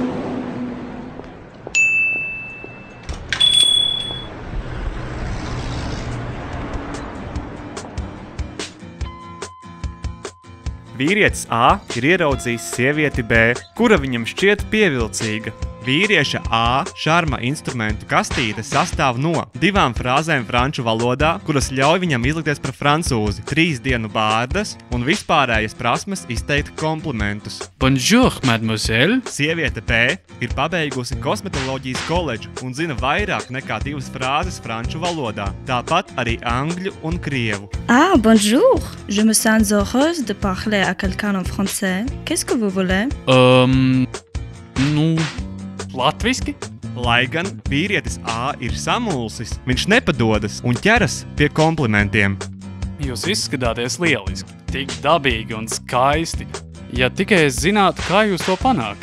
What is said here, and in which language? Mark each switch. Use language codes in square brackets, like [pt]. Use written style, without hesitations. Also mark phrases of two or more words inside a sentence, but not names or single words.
[lv] Vīrietis A ir ieraudzījis sievieti B, kura viņam šķiet pievilcīga. Vīrieša A šarma instrumentu kastīte sastāv no 2 frāzēm franču valodā, kuras ļauj viņam izlikties par francūzi, 3 dienu bārdas un vispārējas prasmes izteikt komplimentus. [fr] Bonjour, mademoiselle! [lv] Sieviete B ir pabeigusi kosmetoloģijas koledžu un zina vairāk nekā 2 frāzes franču valodā, tāpat arī angļu un krievu. [fr] Ah, bonjour! Je me sens heureuse de parler à quelqu'un en français. Qu'est-ce que vous voulez? [lv] Latviski? Lai gan vīrietis A ir samulsis, viņš nepadodas un ķeras pie komplimentiem. Jūs izskatāties lieliski, tik dabīgi un skaisti. Ja tikai es zinātu, kā jūs to panākat.